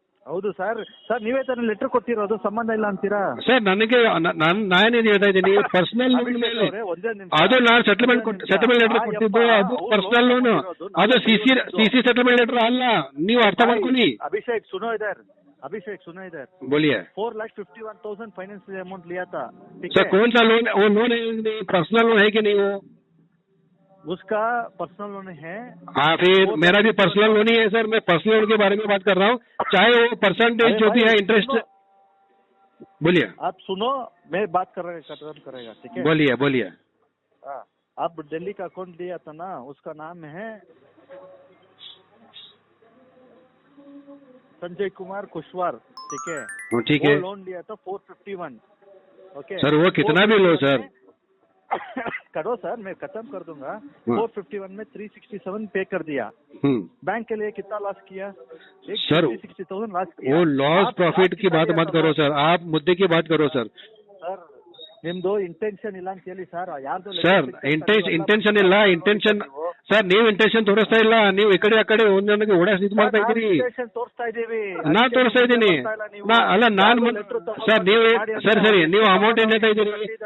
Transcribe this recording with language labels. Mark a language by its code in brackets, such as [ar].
[kn] ಹೌದು sir. Sir ನೀವೇ ತಾನೇ ಲೆಟರ್ ಕೊಟ್ಟಿರೋದು, ಸಂಬಂಧ ಇಲ್ಲ ಅಂತೀರಾ? ಸರ್ ನನಗೆ ನಾನೇನು ಹೇಳ್ತಾ ಇದ್ದೀನಿ, ಪರ್ಸನಲ್ ಲೋನ್ ಮೇಲೆ ಅದು ನಾನು ಸೆಟಲ್ಮೆಂಟ್ ಲೆಟರ್ ಕೊಟ್ಟಿದ್ದು, ಅದು ಪರ್ಸನಲ್ ಲೋನ್, ಅದು ಸಿ ಸೆಟಲ್ಮೆಂಟ್ ಲೆಟರ್ ಅಲ್ಲ, ನೀವು ಅರ್ಥ ಮಾಡ್ಕೊಳ್ಳಿ. [hi] अभिषेक सुनो इधर बोलिए 4,51,000 फाइनेंस अमाउंट लिया था, ठीक सर. है? कौन सा लोन? वो लोन है, पर्सनल लोन है कि नहीं? वो उसका पर्सनल लोन है। हाँ, फिर मेरा भी पर्सनल लोन ही है सर. मैं पर्सनल लोन के बारे में बात कर रहा हूँ, चाहे वो परसेंटेज जो भी है इंटरेस्ट. बोलिए. आप सुनो, मैं बात करेगा, ठीक है? बोलिए. हाँ, आप दिल्ली का अकाउंट लिया था ना, उसका नाम है संजय कुमार कुशवार, ठीक है? ठीक है. वो लोन लिया था 451, ओके सर वो कितना भी लो सर. करो सर, मैं खत्म कर दूंगा. 451 में 367 पे कर दिया. बैंक के लिए कितना लॉस किया? सर 360,000 लॉस किया. वो लॉस प्रॉफिट की बात मत करो सर, आप मुद्दे की बात करो सर. [kn] सर ನಿಮ್ದು ಇಂಟೆನ್ಷನ್ ಇಲ್ಲ ಅಂತ ಹೇಳಿ ಸರ್. ಯಾರ್ದು ಸರ್ ಇಂಟೆನ್ಷನ್ ಇಲ್ಲ, ಇಂಟೆನ್ಷನ್ ಸರ್ ನೀವು ಇಂಟೆನ್ಷನ್ ತೋರಿಸ್ತಾ ಇಲ್ಲ, ನೀವು ಈ ಕಡೆ ಆ ಕಡೆ ಒಂದೊಂದಿಗೆ ಓಡಾಡಿ ಇದು ಮಾಡ್ತಾ ಇದ್ದೀರಿ. ತೋರಿಸ್ತಾ ಇದೀವಿ, ನಾನ್ ತೋರಿಸ್ತಾ ಇದ್ದೀನಿ ಅಲ್ಲ, ನಾನು ಸರ್ ನೀವು ಸರಿ ನೀವು ಅಮೌಂಟ್ ಏನ್ ಹೇಳ್ತಾ ಇದ್ದೀರಿ?